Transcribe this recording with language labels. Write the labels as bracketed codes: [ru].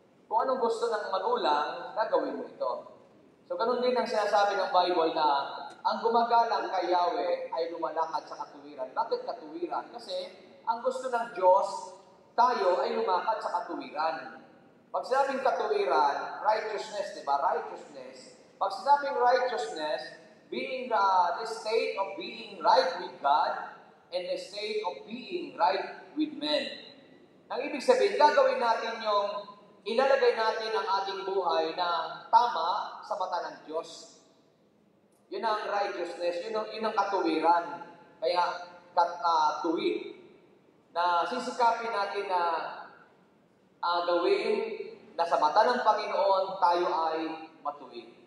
[tl] Kung anong gusto ng magulang, gagawin mo ito. So ganun din ang sinasabi ng Bible na ang gumagalang kay Yahweh ay lumalakad sa katuwiran. Bakit katuwiran? Kasi ang gusto ng Diyos, tayo ay lumakad sa katuwiran. Pag sinabing katuwiran, righteousness, di ba? Righteousness. Pag sinabing [en] righteousness, being the state of being right with God and the state of being right with men. [tl] Ang ibig sabihin, gagawin natin yung ilalagay natin ang ating buhay na tama sa mata ng Diyos. Yun ang righteousness, yun ang katuwiran. Kaya tuwid. Na sisikapin natin na gawin na sa mata ng Panginoon tayo ay matuwid.